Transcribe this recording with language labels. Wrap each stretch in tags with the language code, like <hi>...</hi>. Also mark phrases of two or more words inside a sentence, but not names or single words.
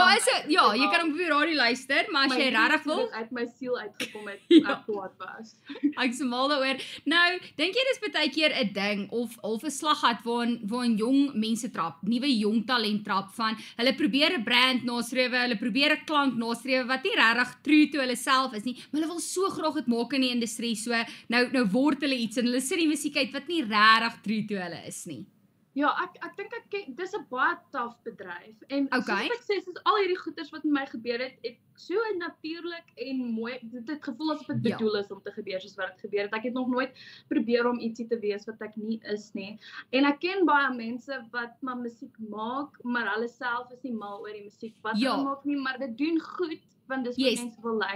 <af>jy kan hom op die radio luister, maar as jy regtig wil uit my siel uitgekom het, ek kwaad was. Ek is mal daaroor. Nou, dink jy dis baie keer 'n ding of 'n slaggat waarin jong mense trap, nuwe jong talent trap van hulle probeer 'n brand nastreef, hulle probeer 'n klank nastreef wat nie regtig</af> <en>true to</en> <af>hulle self is nie, maar hulle wil so graag dit maak in die industrie, so nou word hulle iets en hulle sit die musiek uit wat nie regtig</af> <en>true to</en> <af>hulle is nie. Ja, ek dink dis 'n baie taaf bedryf en soos ek sê, soos al hierdie goeders wat met my gebeur het so natuurlik en mooi, dit het gevoel asof dit bedoel is om te gebeur soos wat dit gebeur het. Ek het nog nooit probeer om ietsie te wees wat ek nie is nie. En ek ken baie mense wat maar musiek maak, maar hulle self is nie mal oor die musiek wat hulle maak nie, maar dit doen goed want dis wat mense wil luister.</af>